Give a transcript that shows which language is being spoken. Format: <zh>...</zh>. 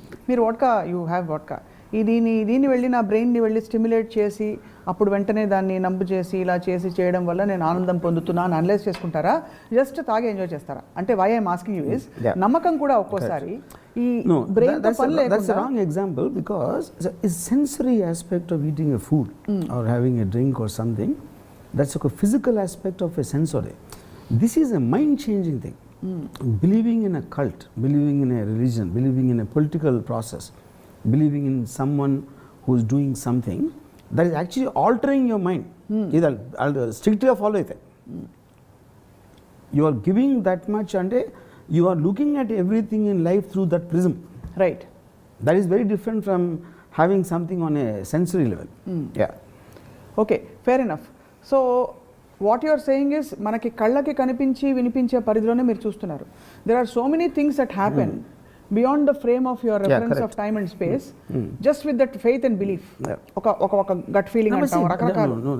<te>మీరు</te> <en>You have vodka.</en> <te>దీన్ని వెళ్ళి నా బ్రెయిన్ని వెళ్ళి స్టిమ్యులేట్ చేసి అప్పుడు వెంటనే దాన్ని నంబు చేసి ఇలా చేసి చేయడం వల్ల నేను ఆనందం పొందుతున్నా అని అనలైజ్ చేసుకుంటారా, జస్ట్ తాగి ఎంజాయ్ చేస్తారా? అంటే</te> <en>why I'm asking you is</en> <te>నమ్మకం కూడా ఒక్కోసారి ఈ బ్రెయిన్ తో పని లేకుండా.</te> <en>That's a wrong example because a sensory aspect of eating a food or having a drink or something, that's a physical aspect of a sensory. This is a mind changing thing. Believing in a cult, believing in a religion, believing in a political process, believing in someone who's doing something, that is actually altering your mind. I'll strictly follow it. You are giving that much and you are looking at everything in life through that prism. Right. That is very different from having something on a sensory level. Okay, fair enough. So what you're saying is</en> <te>మనకి కళ్ళకి కనిపించి వినిపించే పరిధిలోనే మీరు చూస్తున్నారు.</te> <en>There are so many things that happen beyond the frame of your reference of time and space, just with that faith and belief.</en> <te>ఒక gut feeling అంటాం రకరకాల.</te>